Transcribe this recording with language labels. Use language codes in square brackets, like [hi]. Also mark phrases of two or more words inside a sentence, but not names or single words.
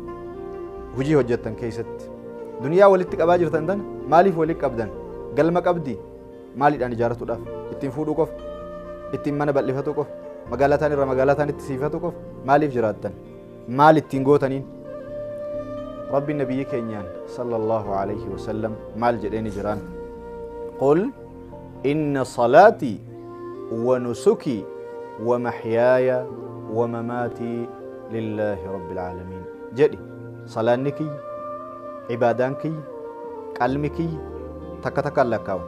[om] Hojii hojjettan keessatti duniyaa walitti qabaa jirtan tana maaliif walitti qabdan? Galma qabdi maaliidhaan ijaaratuudhaaf? Ittiin fuudhuu qofa? Ittiin mana bal'ifatu qofa? Magaalaataan irra magaalaataan itti siifatu qofa maaliif jiraattan? Maal ittiin gootaniin? Rabbi nabiyyi keenyaan [ar] صلى الله عليه وسلم [om] maal jedheeni jiraan? [ar] قل إن صلاتي ونسكي ومحياي ومماتي لله رب العالمين [om] jedhi. Salaanni kiyya, ibaadaan kiyya, qalmi kiyya takka takkaan lakkaawan.